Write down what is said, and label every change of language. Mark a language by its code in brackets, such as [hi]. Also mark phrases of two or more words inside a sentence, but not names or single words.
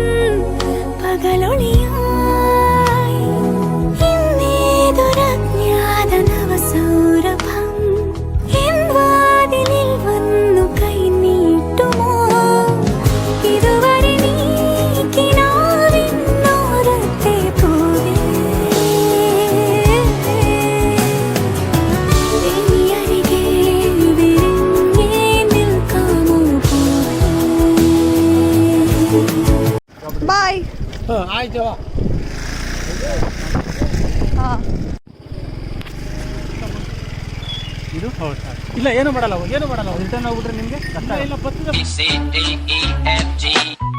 [ml] പകലൊളിയായി ഇന്നേതൊരജ്ഞാത നവസൗരഭം എൻ വാതിലിൽ വന്നു കൈ നീട്ടുമോ ഇതുവരെ നീ കിനാവിനോരത്തെ പോലെ ഇനി അരികെ വിരിഞ്ഞേ നിൽക്കാമോ [kn] ಬಾಯ್. ಆಯ್ತು. ಹಾಂ ಇದು ಇಲ್ಲ, ಏನು ಮಾಡಲ್ಲ ರಿಟರ್ನ್ ಹೋಗ್ಬಿಟ್ರೆ ನಿಮಗೆ ಕಷ್ಟ ಇಲ್ಲ.